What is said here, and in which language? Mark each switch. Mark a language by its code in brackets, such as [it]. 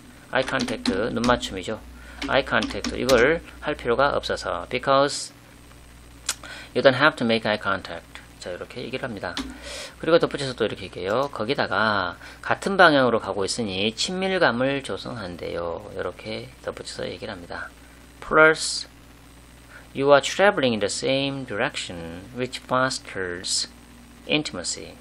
[ko] eye contact 눈 맞춤이죠. eye contact 이걸 할 필요가 없어서. [en] Because you don't have to make eye contact. [ko] 자, 이렇게 얘기를 합니다. 그리고 덧붙여서 또 이렇게 얘기해요. 거기다가 같은 방향으로 가고 있으니 친밀감을 조성한대요. 이렇게 덧붙여서 얘기를 합니다. [en] Plus, you are traveling in the same direction, which fosters intimacy.